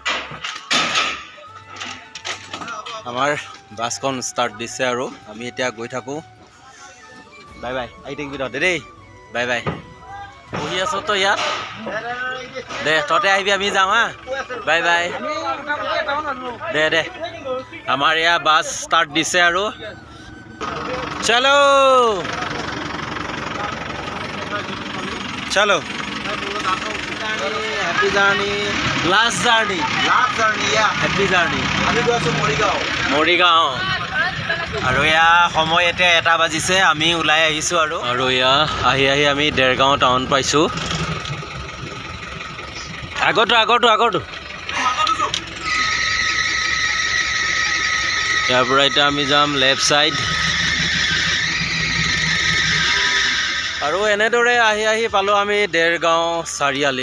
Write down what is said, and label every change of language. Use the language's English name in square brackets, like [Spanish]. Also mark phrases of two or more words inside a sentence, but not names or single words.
[Assamese] আমাৰ বাছখন ষ্টাৰ্ট দিছে আৰু আমি এতিয়া গৈ থাকোঁ [English] bye bye [Assamese] আহি থাকিবি তহঁতে দেই [English] bye bye [Assamese] বহি আছ তই ইয়াত দে তহঁতে আহিবি আমি যাওঁ হা [English] bye bye [Assamese] দে দে আমাৰ এয়া বাছ ষ্টাৰ্ট দিছে আৰু [Hindi] चलो चलो [English] happy journey last journey [Assamese] या [English] happy journey [Assamese] আমি গৈ আছো মৰিগাঁও আৰু ইয়া সময় এতিয়া 1টা বাজিছে আমি ওলাই আহিছো আৰু ইয়া আহি আহি আমি দেৰগাঁও টাউন পাইছো আগতো ইয়াৰ পৰা এতিয়া আমি যাম [English] left side [Assamese] আৰু এনেদৰে আহি আহি পালোঁ আমি দেৰগাঁও চাৰিআলি